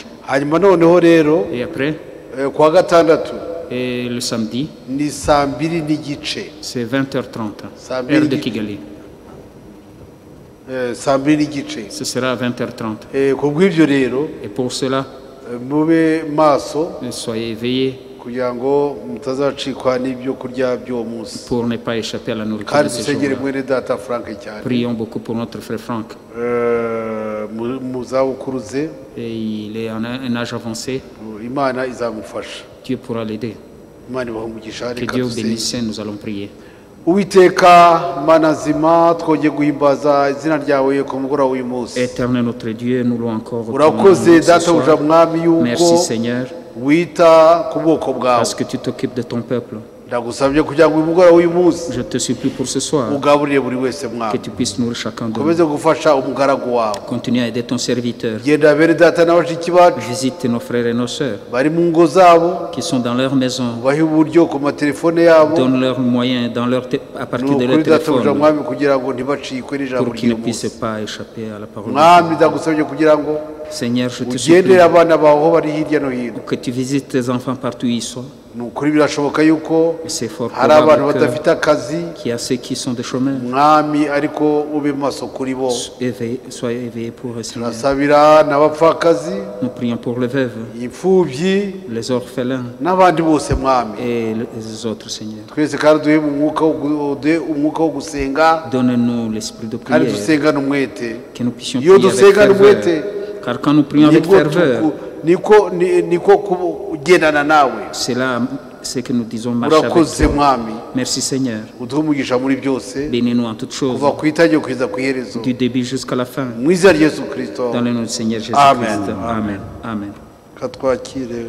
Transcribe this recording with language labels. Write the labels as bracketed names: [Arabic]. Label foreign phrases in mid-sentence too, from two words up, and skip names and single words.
[French] Et après, et le samedi, c'est 20h30, heure de Kigali. Ce sera à 20h30. Et pour cela, soyez éveillés [Kinyarwanda] kugira ngo mutazacikwa n'ibyo kurya by'uwo munsi [French] pour ne pas échapper à la nourriture [Kinyarwanda] kandi [French] de ce [Kinyarwanda] dusengere [French] jour. [Kinyarwanda] mwene data Frank cyane [French] Prions beaucoup pour notre frère Franck. [Kinyarwanda] mu zabukuru ze [French] Et il est en un âge avancé. [Kinyarwanda] Imana izamufasha [French] Dieu pourra l'aider. [Kinyarwanda] Imana ibahe umugisha. [French] Que Dieu vous bénisse, nous allons prier. [Kinyarwanda] Uwiteka Mana nzima twongeye guhimbaza izina ryawe ku mugoroba w'uyu munsi. [French] Éternel notre Dieu, nous louons encore votre nom [Kinyarwanda] Urakoze [French] ce [Kinyarwanda] databuja [French] soir. [Kinyarwanda] mwami yuko [French] Merci Seigneur, [Kinyarwanda] wita ku bwoko bwawe. [French] parce que tu t'occupes de ton peuple. [Kinyarwanda] Ndagusabye kugira ngo uyu mugoroba w'uyu munsi [French] Je te supplie pour ce soir [Kinyarwanda] ugaburire buri wese [French] que [Kinyarwanda] mwami. [French] tu puisses nourrir chacun de [Kinyarwanda] Komeze [French] nous. [Kinyarwanda] gufasha umugaragu wawe. [French] Continue à aider ton serviteur. [Kinyarwanda] Genda bere data na bashiki bacu [French] Visite nos frères et nos sœurs [Kinyarwanda] bari mu ngo zabo, [French] qui sont dans leur maison. [Kinyarwanda] bahe uburyo ku matelefone yabo. [French] Donne leurs moyens à partir de leur [Kinyarwanda] Nukuri databuja [French] téléphone [Kinyarwanda] mwami kugira ngo ntibacikwe n'ijambo [French] pour qu'ils ne [Kinyarwanda] ry'uyu [French] puissent [Kinyarwanda] munsi. [French] pas échapper à la parole de [Kinyarwanda] Mwami [French] Dieu. [Kinyarwanda] ndagusabye kugira ngo [French] Seigneur, je te [Kinyarwanda] ugendere [French] supplie [Kinyarwanda] abana bawe aho bari hirya no hino. [French] que tu visites tes enfants partout où ils sont. [Kinyarwanda] Nukuri birashoboka yuko [French] Et c'est fort [Kinyarwanda] hari abantu [French] probable [Kinyarwanda] badafite akazi [French] qu'il y a ceux qui sont des chômeurs. [Kinyarwanda] mwami ariko ube maso kuri bo. [French] Soyez éveillés pour eux, Seigneur. [Kinyarwanda] Turasabira n'abapfakazi, [French] Nous prions pour les veuves, [Kinyarwanda] imfubyi [French] les orphelins [Kinyarwanda] n'abandi bose mwami. [French] et les autres, Seigneur. [Kinyarwanda] Twese kandi duhe umwuka wo gusenga [French] Donne-nous l'esprit de [Kinyarwanda] kandi [French] prière, [Kinyarwanda] dusengane umwete. [French] que nous puissions [Kinyarwanda] Iyo [French] prier avec [Kinyarwanda] dusengane [French] ferveur. [Kinyarwanda] umwete [French] Car quand nous prions avec ferveur, [Kinyarwanda] niko kugendana nawe. [French] c'est là ce que nous disons marcher avec [Kinyarwanda] Urakoze [French] toi. [Kinyarwanda] mwami, [French] Merci Seigneur. [Kinyarwanda] uduhe umugisha muri byose [French] Bénis-nous en toutes choses, [Kinyarwanda] kuva ku itangiriro kugeza ku iherezo, [French] du début jusqu'à la fin. [Kinyarwanda] mu izina rya Yesu Kristo. [French] Dans le nom du Seigneur Amen. Jésus-Christ. Amen. Amen. [Kinyarwanda] Katwakire.